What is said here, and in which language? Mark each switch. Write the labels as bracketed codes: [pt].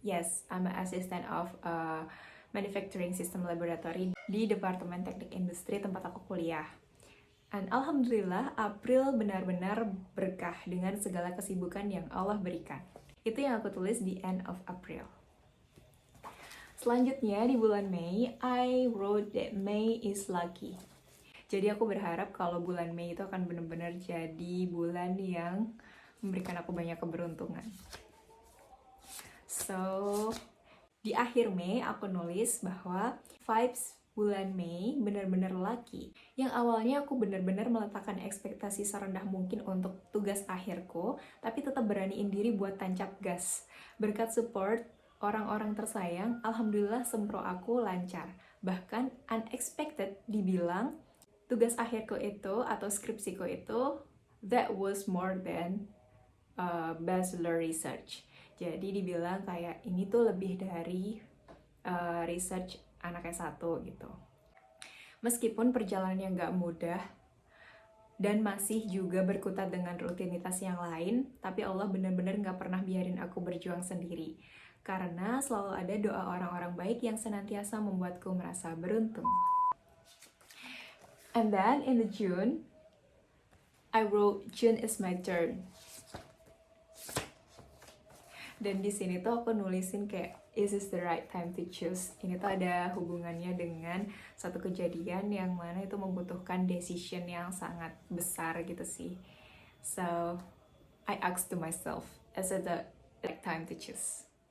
[en] Yes, I'm an assistant of Manufacturing System Laboratory [id] di Departemen Teknik Industri tempat aku kuliah. Dan alhamdulillah, April benar-benar berkah dengan segala kesibukan yang Allah berikan. Itu yang aku tulis di [en] end of April. [id] Selanjutnya di bulan Mei, [en] I wrote that May is lucky. [id] Jadi aku berharap kalau bulan Mei itu akan benar-benar jadi bulan yang memberikan aku banyak keberuntungan. So, di akhir Mei aku nulis bahwa vibes bulan Mei benar-benar lucky. Yang awalnya aku benar-benar meletakkan ekspektasi serendah mungkin untuk tugas akhirku, tapi tetap beraniin diri buat tancap gas. Berkat support orang-orang tersayang, alhamdulillah sempro aku lancar. Bahkan unexpected dibilang tugas akhirku itu atau skripsiku itu [en] that was more than bachelor research. [id] Jadi dibilang kayak ini tuh lebih dari research anak S1 gitu. Meskipun perjalanannya nggak mudah dan masih juga berkutat dengan rutinitas yang lain, tapi Allah benar-benar nggak pernah biarin aku berjuang sendiri. Karena selalu ada doa orang-orang baik yang senantiasa membuatku merasa beruntung. [en] And then in the June, I wrote June is my turn. [id] Dan di sini tuh aku nulisin kayak [en] is this the right time to choose. [id] Ini tuh ada hubungannya dengan satu kejadian yang mana itu membutuhkan decision yang sangat besar gitu sih. [en] So I asked to myself, is it the right time to choose?